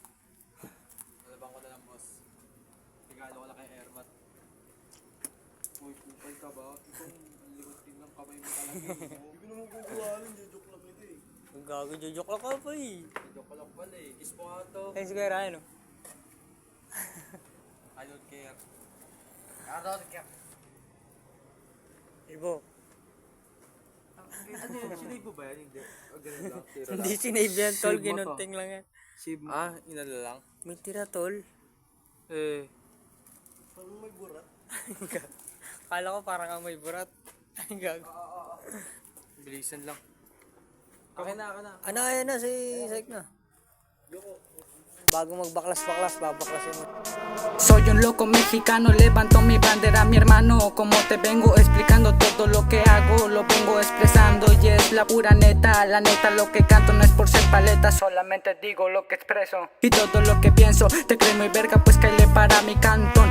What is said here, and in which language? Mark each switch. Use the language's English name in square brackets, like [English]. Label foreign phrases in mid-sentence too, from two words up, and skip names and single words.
[Filipino] Alabang ko na lang, boss. Regalo ko lang kay Ermat. Uy, kupal ka ba? Itong limutin ng kamay mo talaga. Hindi ko naman kukuhalin, jojoke lang ito eh. Ang gago, jujok lang ka pa eh. Jojoke ko lang pala eh. Kiss mo nga to. Kaya siguro ano? [English] I don't care. I don't care. [Filipino] Ibo. Ano yun? Sinave mo ba yan? Hindi. O ganun lang. Tira lang. Hindi sinave yan, tol. Save mo to. Ginunting lang yan. Save mo. Inala lang? May tira, tol. Eh. Parang may burat. Kala ko parang ang may burat. Ang gago. Bilisan lang. Okay na, ako na. Ano, ayan na, si Saik na. Bago magbaklas-baklas, babaklasin mo. [Spanish] Soy un loco mexicano, levanto mi bandera, mi hermano. Como te vengo explicando todo lo que hago, lo vengo expresando y es la pura neta. La neta, lo que canto no es por ser paleta, solamente digo lo que expreso. Y todo lo que pienso, te crees muy verga, pues caile para mi cantón.